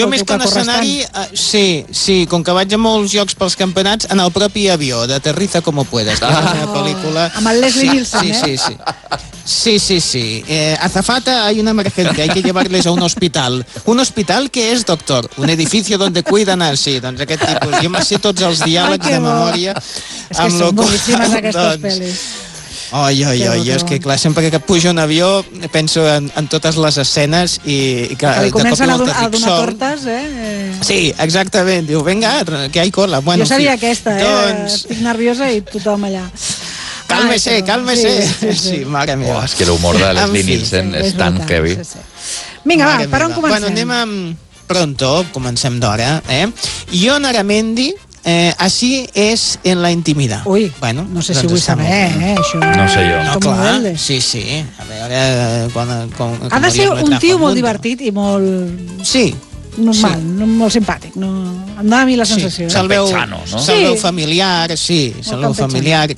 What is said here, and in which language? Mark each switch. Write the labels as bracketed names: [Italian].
[Catalan] Jo més que un escenari, sí, sí, com que vaig a molts llocs pels campionats, en el propi avió, d'Aterriza como puedas, que és una pel·lícula... Amb el Leslie Nielsen, sí, eh? Sí, sí, sí. Sí, sí, sí. [Spanish] Azafata, hay una emergencia, hay que llevarles a un hospital. ¿Un hospital qué es, doctor? Un edificio donde cuidan a... [Catalan] Sí, doncs aquest tipus. Jo me sé tots els diàlegs de memòria. És que són moltíssimes aquestes pel·lis. Ai, ai, ai, és que clar, sempre que pujo un avió penso en totes les escenes i que de cop i volta dic sol. Comencen a donar tortes, eh? Sí, exactament. Diu, vinga, que hi ha cola. Bueno, jo seria aquesta, eh? Doncs... Estic nerviosa i tothom allà. Calme-se, calme-se. Sí, sí, sí. Sí, mare meva. Oh, és que l'humor de Leslie Nielsen és tan heavy. Sí, sí. Vinga, va, per on comencem? Bueno, anem amb Pronto, comencem d'hora, eh? [Spanish] Ion Aramendi, Así es en la intimidad. [Catalan] Ui, bueno, no sé si vull saber, això... No sé jo. No, clar, sí, sí. A veure, ha de ser un tio molt divertit i molt... Sí. Normal, sí. Molt simpàtic, no... Em dona a mi la sensació. Sí, campechano, no? Se'l veu familiar, sí, se'l veu familiar.